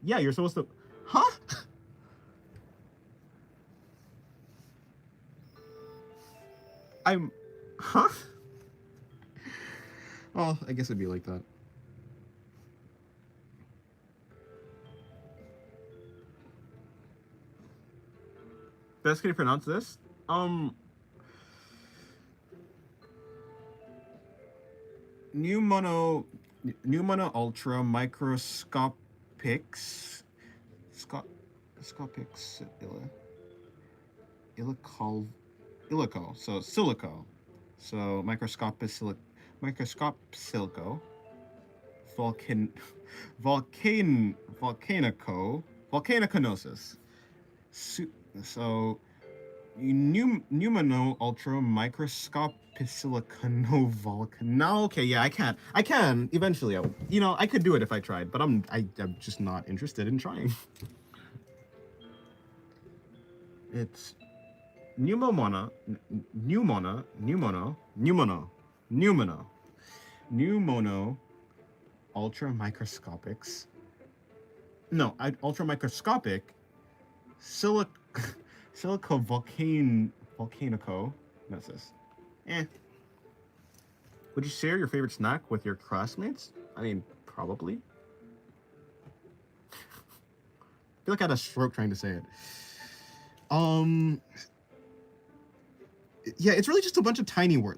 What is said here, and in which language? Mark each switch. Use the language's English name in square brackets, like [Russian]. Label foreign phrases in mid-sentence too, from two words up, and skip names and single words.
[English] Yeah, you're supposed to... Huh? Huh? Well, I guess it'd be like that. Best can you pronounce this? Pneumono ultra microscopics scopics illico. So silico. So microscopic silico. Volcaniconosis. So pneumono ultra microscopicilicano volcan. No, okay, yeah, I can eventually. I could do it if I tried, but I'm just not interested in trying. It's pneumono ultra microscopics. No, ultra microscopic silico volcanico. What's this? Would you share your favorite snack with your classmates? I mean, probably. I feel like I had a stroke trying to say it. Yeah, it's really just a bunch of tiny words.